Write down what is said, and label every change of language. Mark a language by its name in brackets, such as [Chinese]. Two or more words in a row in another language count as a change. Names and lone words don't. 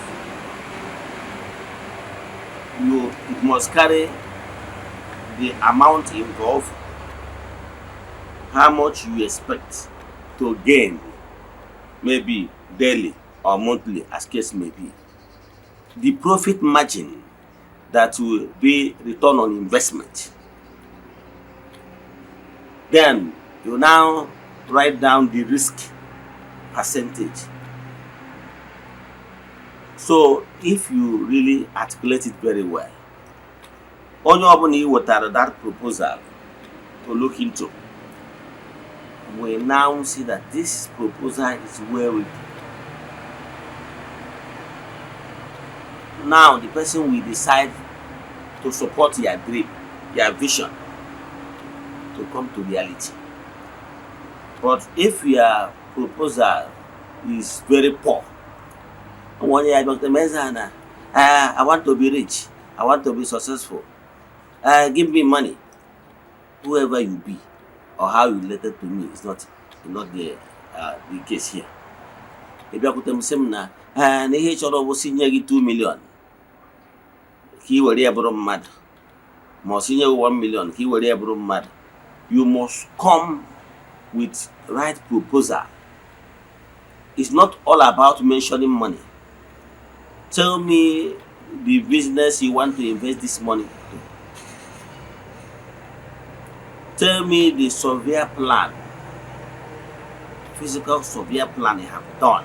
[English] it must carry the amount involved, how much you expect to gain, maybe daily or monthly as case may be, the profit margin that will be return on investment. Then you now write down the risk percentage. So if you really articulate it very well, [Igbo] onye ọbụla i wetara [English] that proposal to look into will now see that this proposal is well written. Now the person will decide to support your dream, your vision to come to reality. But if your proposal is very poor, one year Dr. Eze-Ana, I want to be rich, I want to be successful, give me money. Whoever you be or how you related to me is not the case here. If you could say [Igbo] na ihe chọrọ bụ sinye gị 2 million ka i were ya bụrụ mmadụ, ma sinye 1 million ka i were ya bụrụ mmadụ, [English] you must come with right proposal. It's not all about mentioning money. Tell me the business you want to invest this money to. Tell me the survey plan, physical survey plan you have done.